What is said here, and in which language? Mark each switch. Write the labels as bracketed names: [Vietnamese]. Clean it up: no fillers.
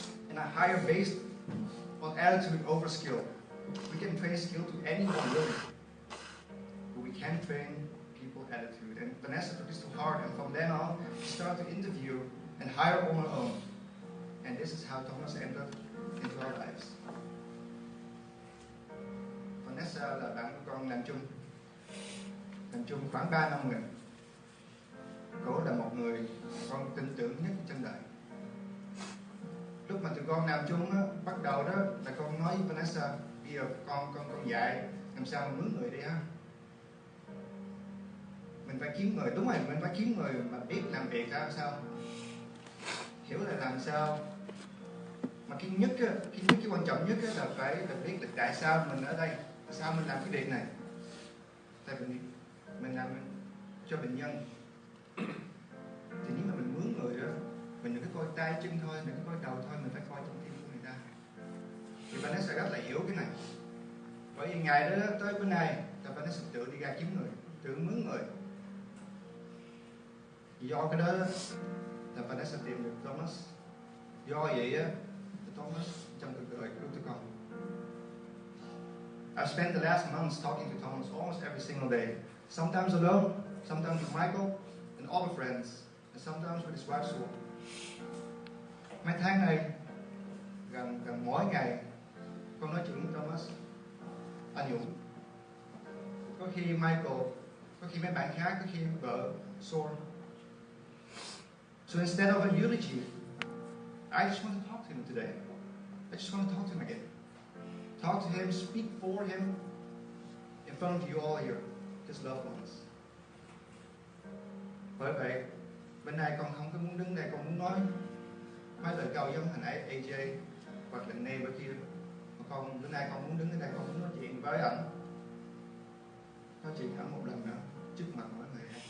[English] And I hire based on attitude over skill. We can train skill to anyone really, but we can't train people attitude. And Vanessa took this to heart, and from then on, she started to interview and hire on her own. And this is how Thomas entered into our lives. [Vietnamese] Vanessa là bạn của con làm chung khoảng 3 năm rồi. Cô là một người con tin tưởng nhất trên đời. Lúc mà tụi con làm chung á, bắt đầu đó là con nói với Vanessa, bây giờ con dạy làm sao mà mướn người đi ha. Mình phải kiếm người, đúng rồi, mình phải kiếm người mà biết làm việc ra làm sao, hiểu là làm sao. Mà cái quan trọng nhất là phải biết là tại sao mình ở đây, tại sao mình làm cái việc này. Tại vì mình làm cho bệnh nhân, thì nếu mà mình mướn người đó, mình đừng có coi tay chân thôi, đừng có coi đầu thôi, mình phải coi trong tim của người ta. Thì Vanessa rất là hiểu cái này. Bởi vì ngày đó tới bữa nay là Vanessa tự đi ra kiếm người, tự mướn người. Do cái đó là Vanessa tìm được Thomas. Do vậy á, Thomas trong cuộc đời của tụi con. [English] I've spent the last months talking to Thomas almost every single day. Sometimes alone, sometimes with Michael and other friends, and sometimes with his wife Sue. [Vietnamese] Mấy tháng này, gần mỗi ngày, con nói chuyện với Thomas, anh Dũng. Có khi Michael, có khi mấy bạn khác, có khi vợ Sue. [English] So instead of a eulogy, I just want to talk to him today. I just want to talk to him again. Talk to him, speak for him in front of you all here, his loved ones. [Vietnamese] Bởi vậy, bên này con không có muốn đứng đây, con muốn nói mấy lời cầu giống hồi nãy AJ hoặc là Nê bên kia. Mà con bữa nay con muốn đứng ở đây, con muốn nói chuyện với ảnh. Nói chuyện ảnh một lần nữa trước mặt mọi người.